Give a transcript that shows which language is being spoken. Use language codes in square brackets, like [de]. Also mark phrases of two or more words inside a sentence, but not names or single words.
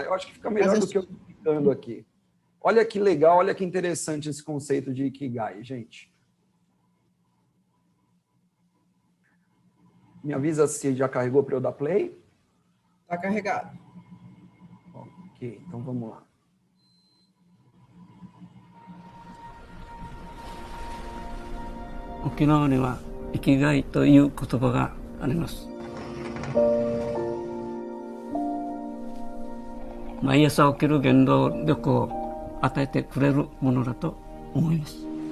[pt] Eu acho que fica melhor do que eu estou explicando aqui. Olha que legal, olha que interessante esse conceito de Ikigai, gente. Me avisa se já carregou para eu dar play. Está carregado. Ok, então vamos lá. [ja] Okinawa には生きがいという言葉があります。毎朝起きる原動力を与えてくれるものだと思います。